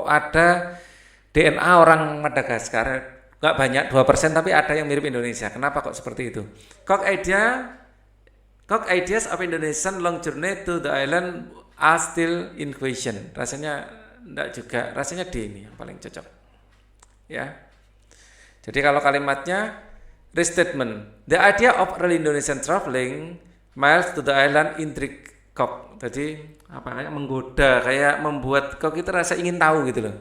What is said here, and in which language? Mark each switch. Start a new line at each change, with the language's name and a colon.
Indonesian: Kok ada DNA orang Madagaskar? Nggak banyak, 2%, tapi ada yang mirip Indonesia. Kenapa kok seperti itu?
English: Kok ideas of Indonesian long journey to the island are still in question.
Indonesian: Rasanya enggak juga, rasanya D ini yang paling cocok. Ya. Jadi kalau kalimatnya
English: restatement, the idea of early Indonesian traveling miles to the island intrigue Kok.
Indonesian: Jadi kayak menggoda, kayak membuat Kok kita rasa ingin tahu gitu loh.